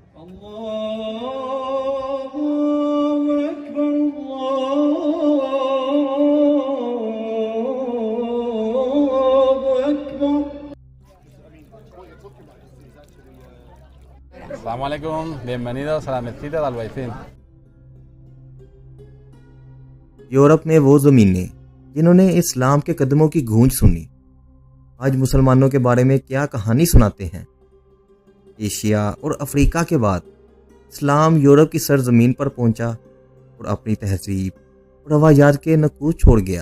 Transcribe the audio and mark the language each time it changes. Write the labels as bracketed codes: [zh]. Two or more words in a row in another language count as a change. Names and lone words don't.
[ar] الله أكبر الله أكبر. السلام عليكم, [es] bienvenidos a la mezquita de Albaicín. [ur] یورپ میں وہ زمینیں جنہوں نے اسلام کے قدموں کی گونج سنی، آج مسلمانوں کے بارے میں کیا کہانی سناتے ہیں. ایشیا اور افریقہ کے بعد اسلام یورپ کی سرزمین پر پہنچا اور اپنی تہذیب اور روایات کے نقوش چھوڑ گیا.